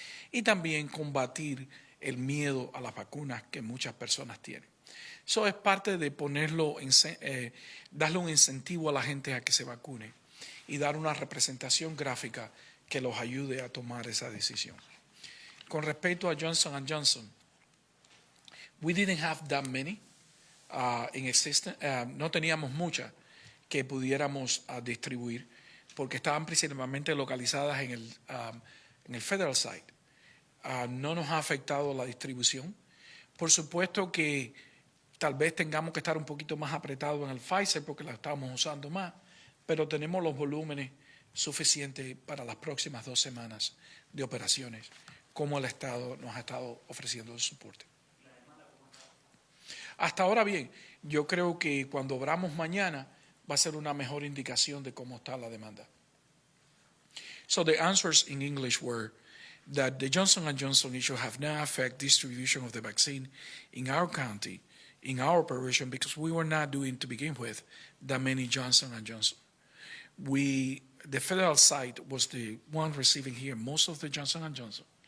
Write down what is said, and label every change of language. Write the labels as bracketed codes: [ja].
[es] Y también combatir el miedo a las vacunas que muchas personas tienen. Eso es parte de darle un incentivo a la gente a que se vacune y dar una representación gráfica que los ayude a tomar esa decisión. Con respecto a [en] Johnson & Johnson, we didn't have that many in existence. [es] No teníamos muchas que pudiéramos distribuir porque estaban principalmente localizadas en el [en] federal site. [es] No nos ha afectado la distribución. Por supuesto que tal vez tengamos que estar un poquito más apretados en el Pfizer porque la estamos usando más, pero tenemos los volúmenes suficientes para las próximas 2 semanas de operaciones, como el Estado nos ha estado ofreciendo el soporte. Hasta ahora bien, yo creo que cuando obramos mañana va a ser una mejor indicación de cómo está la demanda. [en] So the answers in English were that the Johnson & Johnson issue have not affected distribution of the vaccine in our county, in our operation, because we were not doing, to begin with, that many Johnson & Johnson. The federal site was the one receiving here most of the Johnson & Johnson.